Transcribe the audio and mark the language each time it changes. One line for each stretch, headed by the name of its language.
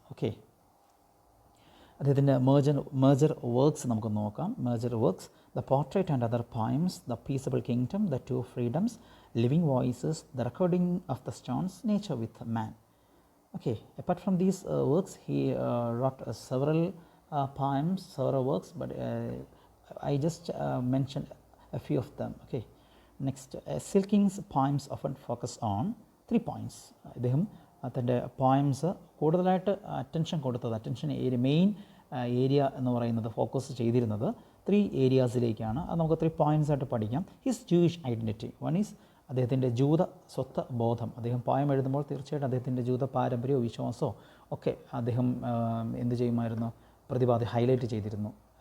Malayalam: Okay, അദ്ദേഹത്തിൻ്റെ major works നമുക്ക് നോക്കാം.
English: Major works: the portrait and other poems, the peaceable kingdom, the two freedoms, living voices, the recording of the stones, nature with man. Okay, apart from these works, he wrote several poems, several works, but I just mentioned a few of them. Okay, next, Silkin's poems often focus on 3 points.
Malayalam: അദ്ദേഹം തൻ്റെ poems കൂടുതലായിട്ട് attention main area എന്ന് പറയുന്നത് focus ചെയ്തിരുന്നത് 3 ഏരിയാസിലേക്കാണ്. അത് നമുക്ക് 3 points ആയിട്ട് പഠിക്കാം.
English: His Jewish identity. One is
Malayalam: അദ്ദേഹത്തിൻ്റെ ജൂത സ്വത്വ ബോധം. അദ്ദേഹം പോയം എഴുതുമ്പോൾ തീർച്ചയായിട്ടും അദ്ദേഹത്തിൻ്റെ ജൂത പാരമ്പര്യമോ വിശ്വാസമോ ഒക്കെ അദ്ദേഹം എന്ത് ചെയ്യുമായിരുന്നു, ഹൈലൈറ്റ് ചെയ്തിരുന്നു.